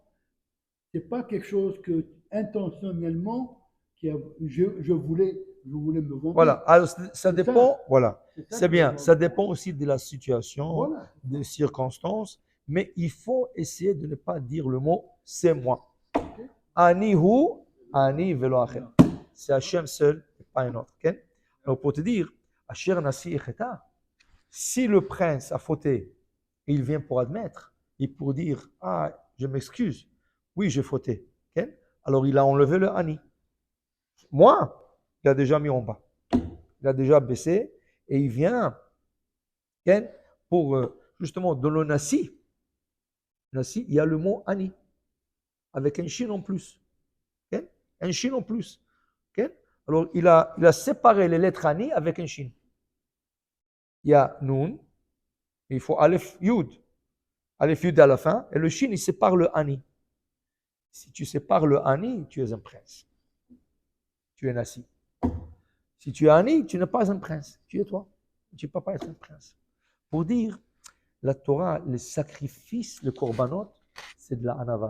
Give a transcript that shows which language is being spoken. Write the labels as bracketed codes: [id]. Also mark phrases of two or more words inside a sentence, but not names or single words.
[fr] Ce n'est pas quelque chose que intentionnellement, je voulais me vanter. Voilà, alors ça dépend, voilà, c'est bien, ça dépend aussi de la situation, voilà, des circonstances, mais il faut essayer de ne pas dire le mot « c'est moi ». [he] אני הוא, אני ולא אחר. [fr] C'est Hachem seul, et pas un autre. Okay? Alors pour te dire, [he] אשר נשיא יחטא, [fr] si le prince a fauté, il vient pour admettre, et pour dire « ah, je m'excuse, oui, j'ai fauté okay? ». Alors il a enlevé le ani. Moi, il a déjà mis en bas. Il a déjà baissé et il vient okay, pour justement dans le nasi. Nasi, il y a le mot ani avec un shin en plus. Okay? Un shin en plus. Okay? Alors il a séparé les lettres ani avec un shin. Il y a nun, il faut [he] אלף יוד. אלף יוד [fr] à la fin et le shin il sépare le ani. Si tu sépares le ani, tu es un prince. Tu es nasi. Si tu es Ani, tu n'es pas un prince. Tu es toi. Tu ne peux pas être un prince. Pour dire, la Torah, les sacrifices, le korbanot, c'est de la anava.